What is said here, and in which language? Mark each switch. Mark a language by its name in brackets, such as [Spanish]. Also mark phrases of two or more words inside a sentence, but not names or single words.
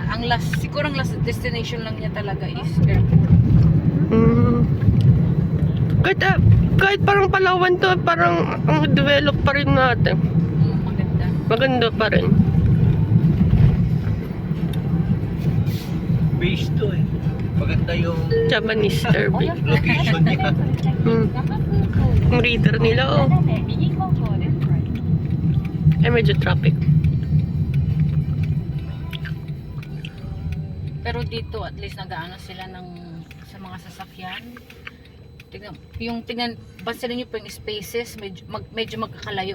[Filipino] Ang last, siguro ang [English] last destination [Filipino] lang niya talaga is airport. Hmm. Kahit parang Palawan to, parang ang develop pa rin natin. Maganda. Maganda pa rin. Base to eh. Maganda yung Japanese [Japanese] およ [Filipino] survey. [Japanese] そ [Filipino] location [Japanese] 700メ [Filipino] niya. [Japanese] ートル先、 [Filipino] Hmm. [Japanese] 那覇空港です。 [Filipino] Yung reader nila, oh. [Japanese] 斜め右方向です。 [Filipino] Ay, medyo traffic. Pero dito at least nag-aano sila ng sa mga sasakyan. Tingnan, bansin niyo po yung spaces, medyo magkakalayo.